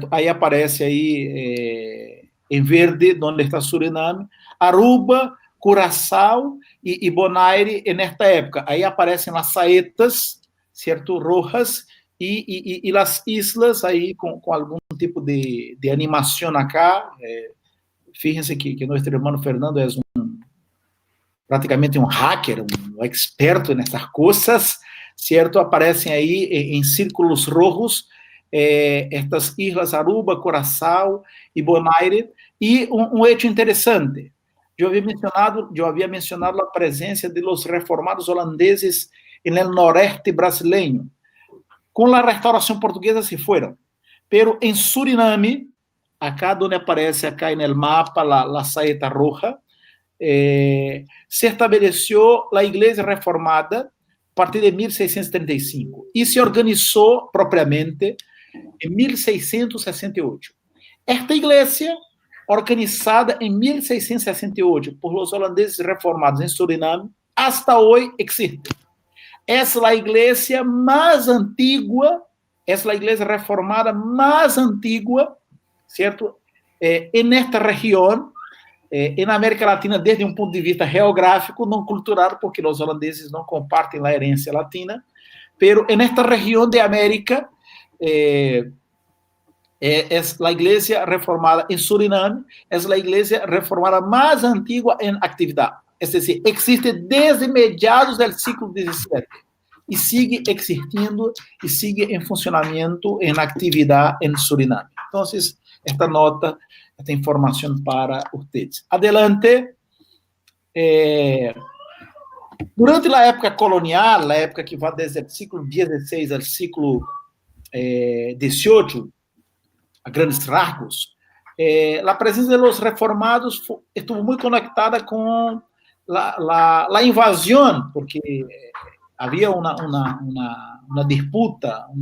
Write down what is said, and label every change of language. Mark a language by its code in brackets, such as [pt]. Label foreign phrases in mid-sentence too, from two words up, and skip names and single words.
[pt] Aí aparece aí em verde, onde está Suriname, Aruba, Curaçao e Bonaire nesta época. Aí aparecem as saetas, certo? Rojas e as islas aí com algum tipo de animação acá. Fíjense que nosso irmão Fernando é praticamente um hacker, um experto nessas coisas, certo? Aparecem aí em círculos [es] rojos estas islas [pt] Aruba, Curaçao e Bonaire. E um hecho interessante, eu havia mencionado a presença de [es] los reformados holandeses [pt] no noreste brasileiro. Com a restauração portuguesa se foram, pero em Suriname, acá onde aparece acá no mapa a [es] saeta roja, [pt] se estabeleceu a Igreja Reformada a partir de 1635 e se organizou propriamente em 1668. Esta igreja, organizada em 1668 por [es] los holandeses reformados [pt] em Suriname, hasta hoje existe. É a igreja mais antiga, é a igreja reformada mais antiga, certo? Nesta região, na América Latina, desde um ponto de vista geográfico, não cultural, porque os holandeses não compartem a herência latina, pero nesta região de América, [es] es la iglesia reformada en Suriname, es la iglesia reformada más antigua en actividad. Es decir, existe desde mediados del siglo XVII y sigue existiendo y sigue en funcionamiento, en actividad en Suriname. Entonces, esta nota, esta información para ustedes. Adelante. [pt] Durante a época colonial, a época que vai desde o século XVI ao século XVIII, a grandes rasgos, a presença dos reformados estuvo muito conectada com a invasão, porque havia uma disputa,